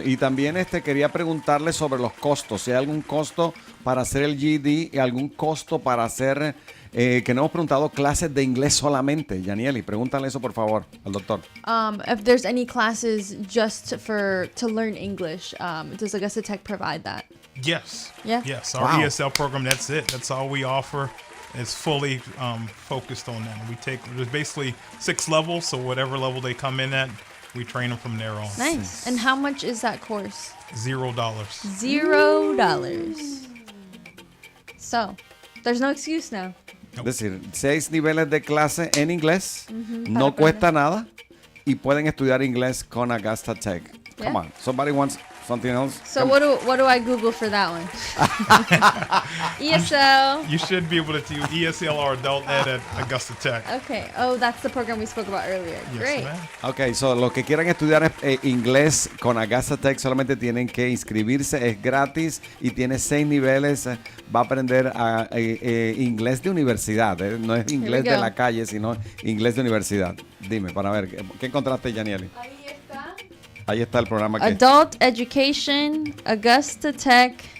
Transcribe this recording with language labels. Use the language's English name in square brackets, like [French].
[Spanish] Y también quería preguntarle sobre los costos. Si hay algún costo para hacer el GD y algún costo para hacer, que no hemos preguntado, clases de inglés solamente. Yanieli, pregúntale eso por favor al doctor. [English] If there's any classes just to learn English, does Augusta Tech provide that? Yes. Yeah. Yes. Our Wow. ESL program, that's it. That's all we offer. It's fully focused on that. There's basically 6 levels, so whatever level they come in at, we train them from there on. Nice. And how much is that course? $0. $0. So, there's no excuse now. [Spanish] Es decir, 6 niveles de clase en inglés, no para cuesta nada y pueden estudiar inglés con Augusta Tech. [English] Come Yeah. on, somebody wants something else? So what do I Google for that one? ESL. You should be able to do ESL or Adult Ed at Augusta Tech. Okay. Oh, that's the program we spoke about earlier. Yes, Great. ma'am. [Spanish] Ok, so los que quieran estudiar inglés con Augusta Tech solamente tienen que inscribirse, es gratis y tiene 6 niveles. Va a aprender inglés de universidad, no es inglés [English] we [Spanish] de [English] go. [Spanish] la calle, sino inglés de universidad. Dime, para ver, ¿qué encontraste, Yanieli? Ahí está. Ahí está el programa que... [English] Adult Education, Augusta Tech.